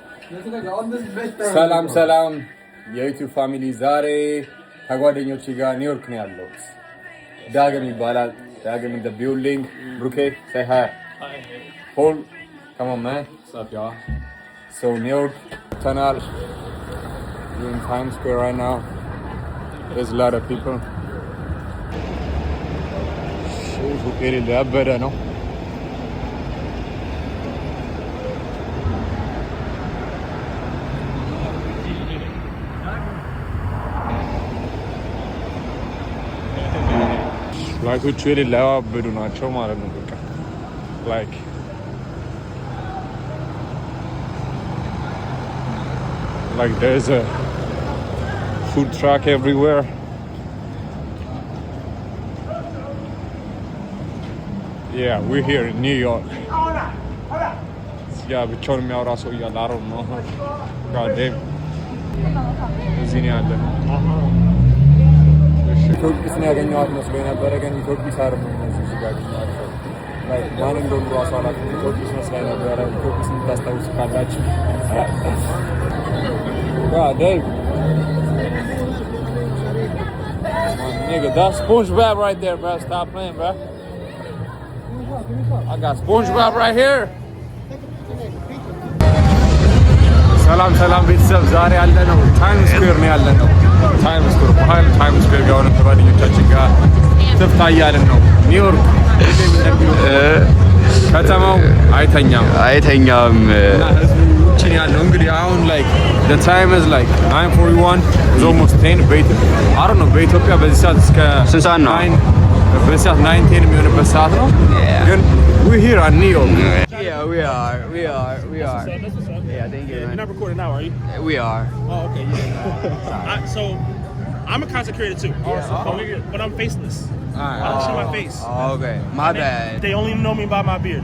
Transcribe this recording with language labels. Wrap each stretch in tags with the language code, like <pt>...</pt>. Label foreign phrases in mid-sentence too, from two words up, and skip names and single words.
<am>ሰላም ሰላም የዩቲዩብ ፋሚሊ ዛሬ ከጓደኞቼ ጋር ኒውዮርክ ነው ያለሁት። ዳግም ይባላል። ዳግም</am> <en>in the building. ብሩኬ say hi. Hi. Paul, come on man. What's up y'all? So New York tunnel. We're in Times Square right now. There's a lot of people. Who get it there better no? Like which really love but do not show</en> <am>ማለት ነው በቃ</am> <en>like there's a food truck everywhere. Yeah, we're here in New York. Yeah,</en> <am>ብቻውን የሚያወራ ሰው እያለ</am> <en>I don't know. God damn.</en> <am>እዚህ ነው ያለነው። ኢትዮጵስ ነው ያገኘኋት መስሎኝ ነበረ ግን ኢትዮጵስ አይደለም እዚህ ጋር ያገኘኋቸው ላይ ማን እንደሆነ ራሱ አላውቅም። ኢትዮጵስ መስላኝ ነበረ። ኢትዮጵስ የምታስታውሱ ካላችሁ Dave.</am> <en>Nigga, that's SpongeBob right there, bro. Stop playing, bro. I got SpongeBob right here.</en> <am>ሰላም ሰላም ቤተሰብ ዛሬ ያለነው ታይም ስኩዌር ነው ያለነው። ታይም ስኩዌር በኋላ ታይም ስኩዌር ጋር ሆነን ከጓደኞቻችን ጋር ትፍታያለን ነው። ኒውዮርክ ከተማው አይተኛም ችን ያለው እንግዲህ አሁን</am> <en>like the time is like 9:41 it's almost 10 I don't know</en> <am>በኢትዮጵያ በዚህ ሰዓት እስከ ስንት ሰዓት ነው? በዚህ ሰዓት 9:10 የሚሆንበት ሰዓት ነው ግን</am> <en>we here at New York. Yeah, we are. Yeah, thank you. You're not recording now, are you? We are. Oh, okay. Yeah. So, I'm a content creator too. But I'm faceless. I don't show my face. Oh, okay. My bad. They only know me by my beard.</en>